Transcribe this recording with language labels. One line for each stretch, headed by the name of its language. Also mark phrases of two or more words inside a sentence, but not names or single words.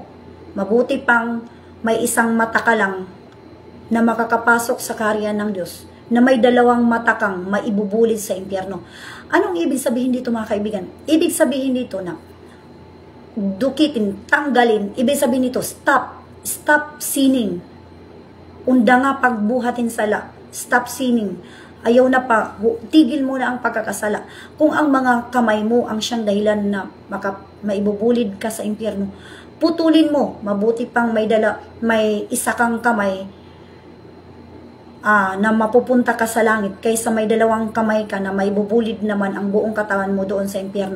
Filipino: Mabuti pang may isang mata ka lang na makakapasok sa kaharian ng Diyos, na may dalawang mata kang maibubulid sa impyerno. Anong ibig sabihin dito mga kaibigan? Ibig sabihin dito na dukitin, tanggalin. Ibig sabihin dito,
English: stop sinning.
Waray: Unda nga pagbuhatin sala.
English: Stop sinning.
Filipino: Ayaw na pa, tigil mo na ang pagkakasala. Kung ang mga kamay mo ang siyang dahilan na maibubulid ka sa impyerno, putulin mo. Mabuti pang may isa kang kamay na mapupunta ka sa langit kaysa may dalawang kamay ka na maibubulid naman ang buong katawan mo doon sa impyerno.